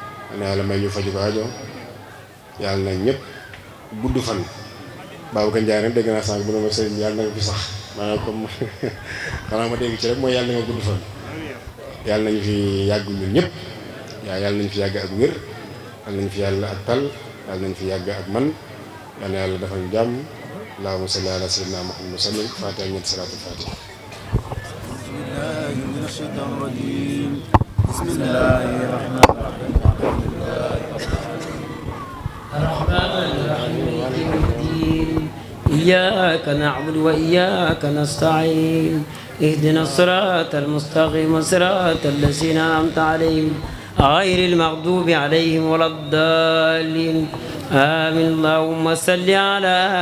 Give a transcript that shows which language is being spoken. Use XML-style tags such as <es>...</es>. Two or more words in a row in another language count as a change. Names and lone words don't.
<wo>na yàlla may ñu faju ko aajo yàlla na ñëpp gudd fan Babacar Ndiaye nag dégg naa sànq bu ne ma sëriñ yàlla na nga fi sax maanaam comme xanaa ma dégg ci rek mooy yàlla na nga gudd fan yàlla nañu fi yàgg ñun ñëpp yàlla nañu fi yàgg ak wér yàlla nañu fi yàlla ak tal yàlla nañu fi yàgg ak man yàlla na yàlla defal ñu jàmm</wo> <ar>اللهم صل على سيدنا محمد وسلم</ar> <wo>fatiha ñetti</wo> <ar>صلاة الفاتحة بسم الله من الشيطان الرجيم بسم الله الرحمن الرحيم إياك نعبد وإياك نستعين اهدنا الصراط المستقيم صراط الذين أنعمت عليهم غير المغضوب عليهم ولا الضالين آمين اللهم صل على</ar>